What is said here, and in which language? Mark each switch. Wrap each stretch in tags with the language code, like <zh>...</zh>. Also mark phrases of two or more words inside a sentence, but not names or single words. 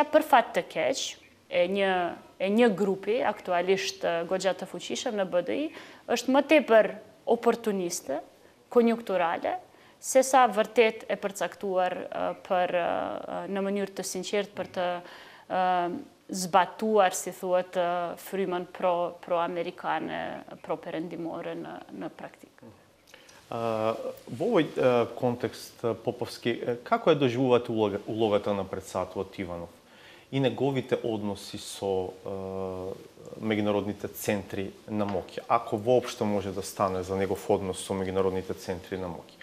<sq>për fat të keq e një grupi, aktualisht goxha të fuqishëm në BDI, është më tepër oportuniste, konjunkturale, se sa vërtet e përcaktuar në mënyrë të sinqert për të zbatuar, si thuhet, frymën pro-amerikane, pro-perëndimore në praktikë.</sq> <mk>Во овој контекст, Поповски, како ја доживувате улогата на претседателот Иванов и неговите односи со меѓународните центри на моќ, ако воопшто може да стане за негов однос со меѓународните центри на моќ?</mk>